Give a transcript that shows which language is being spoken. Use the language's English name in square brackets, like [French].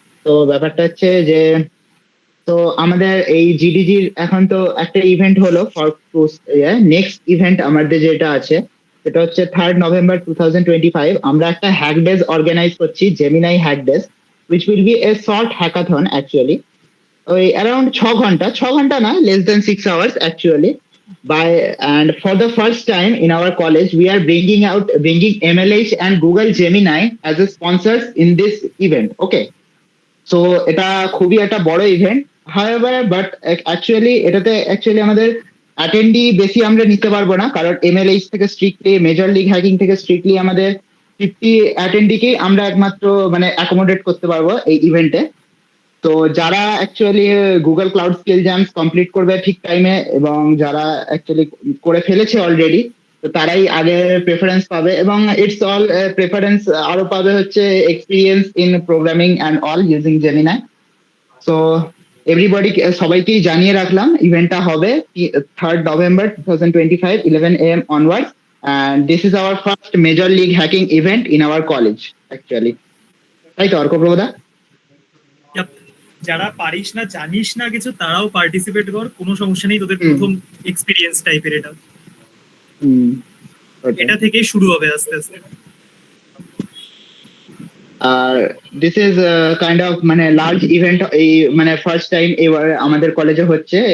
[Bangla] তো ব্যাপারটা হচ্ছে যে, তো আমাদের এই জিডিজির এখন তো একটা ইভেন্ট হলো ফর নেক্সট ইভেন্ট আমাদের যেটা আছে সেটা হচ্ছে 3rd November 2025। আমরা একটা হ্যাক ডেজ অর্গানাইজ করছি, Gemini hack days, [English] which will be a short hackathon actually. [Bangla] ওই অ্যারাউন্ড 6 ঘন্টা, 6 ঘন্টা না, [English] less than 6 hours actually. By and for the first time in our college, we are bringing MLH and Google Gemini as a sponsors in this event. Okay. [Bangla] So এটা খুবই একটা বড় event, however but actually এটাতে actually আমাদের অ্যাটেন্ডি বেশি আমরা নিতে পারবো না, কারণ এমএলএইচ থেকে স্ট্রিক্টলি, মেজর লিগ হ্যাকিং থেকে স্ট্রিক্টলি আমাদের 50 অ্যাটেন্ডিকেই আমরা একমাত্র মানে অ্যাকোমোডেট করতে পারবো এই ইভেন্টে। তো যারা actually Google cloud skill jumps complete করবে ঠিক টাইমে, এবং যারা অ্যাকচুয়ালি করে ফেলেছে অলরেডি, তো তারাই আগে প্রেফারেন্স পাবে, এবং ইটস অল প্রেফারেন্স আরো পাবে হচ্ছে experience in programming and all using Gemini. So everybody, সবাইকেই জানিয়ে রাখলাম ইভেন্টটা হবে [English] 3rd November 2025 11 AM onwards, and this is our first major league hacking event in our college actually. [Bangla] তাই তো অর্কপ্রভদা? [English] Yep. [Bangla] যারা পারিস না, জানিস না কিছু, তারাও পার্টিসিপেট কর, কোনো সমস্যা নেই। তোদের হুম। প্রথম এক্সপিরিয়েন্স টাইপের এটা, ওকে। এটা থেকেই শুরু হবে আস্তে আস্তে। আর দিস ইজ কাইন্ড অফ মানে লার্জ ইভেন্ট, এই মানে ফার্স্ট টাইম এবার আমাদের কলেজে হচ্ছে।